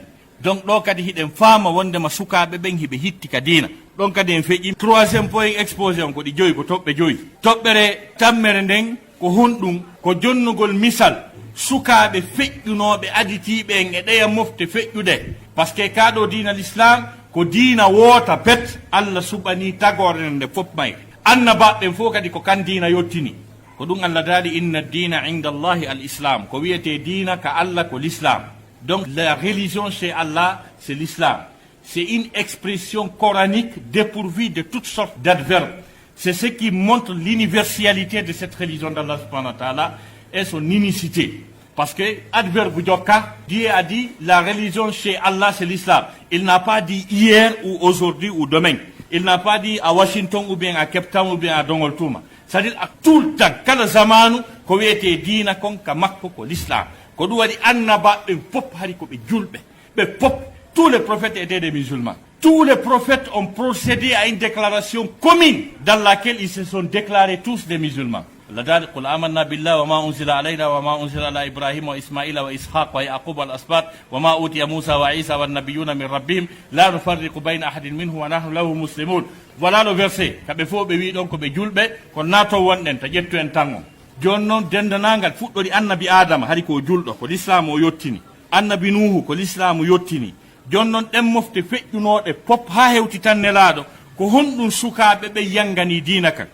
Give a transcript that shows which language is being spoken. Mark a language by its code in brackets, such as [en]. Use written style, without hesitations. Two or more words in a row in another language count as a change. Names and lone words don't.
[ff] Donc ɗo kadi hiɗen faama wondema sukaɓe ɓen hiɓe hitti ka diina. ɗon kadi en feƴƴi 3e [fr] point exposé [ff] on ko ɗi 5 ko toɓɓe 5. Toɓɓere tammere nden ko hunɗum ko jonnugol misal sukaɓe feƴƴunoɓe aditiɓe en e ɗeya mofte feƴƴude par ce que kaɗo diina l'islam ko diina woota pet Allah suɓani tagore nde fof may annabaɓen fof kadi ko kan diina yottini ko ɗum Allah daali [ar] إن الدين عند الله الإسلام [ff] ko wiyete diina ka Allah ko l'islam. [fr] Donc la religion chez Allah c'est l'islam. C'est une expression coranique dépourvue de toutes sortes d'adverbes. C'est ce qui montre l'universalité de cette religion d'Allah [ar] سبحانه وتعالى [fr] et son unicité. Parce que adverbe joka, Dieu a dit la religion chez Allah c'est l'islam. Il n'a pas dit hier ou aujourd'hui ou demain. Il n'a pas dit à Washington ou bien à Cape Town ou bien à Dongoltuma. C'est-à-dire à tout le temps, [ff] kala zamanu ko wiyete dina kon ka makko ko l'islam. Ko ɗum waɗi annabaɓe fof hari ko ɓe julɓe ɓe fof. [fr] Tous les prophètes étaient des musulmans. Tous les prophètes ont procédé à une déclaration commune dans laquelle ils se sont déclarés tous des musulmans. [ar] لذلك قل آمنا بالله وما أنزل علينا وما أنزل على إبراهيم وإسماعيل وإسحاق ويعقوب والأسباط وما أوتي موسى وعيسى والنبيون من ربهم لا نفرق بين أحد منه ونحن له مسلمون. [fr] Voilà le verset [ff] kaɓe fof ɓe wi ɗon ko ɓe julɓe ko nato wonɗen ta ƴettu en tan on. Joni noon dendanangal fuɗɗori annabi adama hari ko julɗo ko l'islam o yettini, annabi nuhu ko l'islam yettini. Joni noon ɗen mofte feƴƴunoɗe pop ha hewti tan nelaɗo ko honɗum sukaɓe ɓe yangani dina kan.